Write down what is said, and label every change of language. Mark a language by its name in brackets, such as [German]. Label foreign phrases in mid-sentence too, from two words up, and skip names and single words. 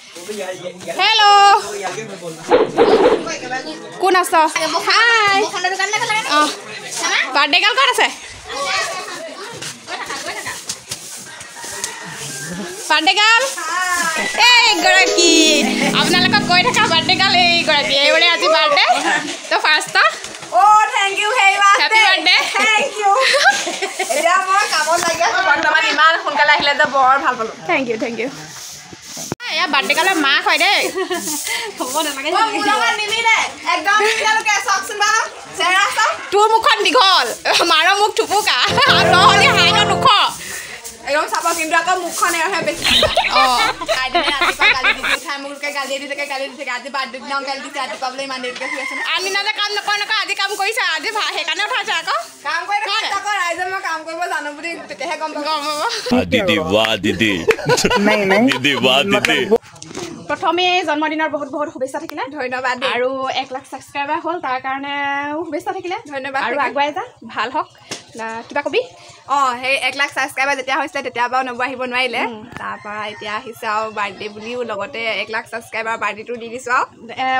[Assamese] হেল্ল' কোন আছ হাই অঁ [English] birthday girl [Assamese] ক'ত আছে [English] birthday girl [Assamese] এইগৰাকী আপোনালোকক কৈ থকা [English] birthday girl [Assamese] এইগৰাকী এইবোৰে আজি বাৰ্থডে তো ফাৰ্ষ্ট [English] Oh, thank you very much. Happy birthday. Thank you. [Assamese] এতিয়া মই কামত লাগি আছো বৰ্তমান ইমান সোনকালে আহিলে যে বৰ ভাল পালো [English] thank you [Assamese] এয়া বাৰ্থডে গাৰ্লৰ মাক হয় দেই হ'ব নালাগে নিমিলে একদম তেওঁলোকে চাওকচোন বা চেহেৰা চাওক তোৰ মুখখন দীঘল মাৰ মুখ থুপুকা আৰু নহ'লে হাইনৰ দুখ একদম চাব কিন্তু আকৌ মুখখন এৰহে বেছি অঁ গালি দি উঠাই মোকে গালি দি থাকে আজি বাৰ্থডে দিনাও গালি দিছে ৰাতিপুৱা বোলে ইমান দেৰিকৈ শুই আছে আনদিনা যে কাম নকৰ আজি কাম কৰিছে আজি সেইকাৰণে উঠাইছে আকৌ কাম কৰি আকৌ ৰাইজে মই কাম কৰিব জানো বুলি তেতিয়াহে গম পাব [Hindi] दीदी वाह दीदी दीदी वाह दीदी [Assamese] প্ৰথমে জন্মদিনৰ বহুত বহুত শুভেচ্ছা থাকিলে ধন্যবাদ আৰু 1 লাখ ছাবস্ক্ৰাইবাৰ হ'ল তাৰ কাৰণে শুভেচ্ছা থাকিলে ধন্যবাদ আৰু আগুৱাই যা ভাল হওক কিবা কবি অঁ সেই 1 লাখ ছাবস্ক্ৰাইবাৰ যেতিয়া হৈছিলে তেতিয়া বাৰু নব আহিব নোৱাৰিলে তাৰপৰা এতিয়া আহিছে আৰু বাৰ্থডে বুলিও লগতে 1 লাখ ছাবস্ক্ৰাইবাৰ বাৰ্থডেটো দি দিছোঁ আৰু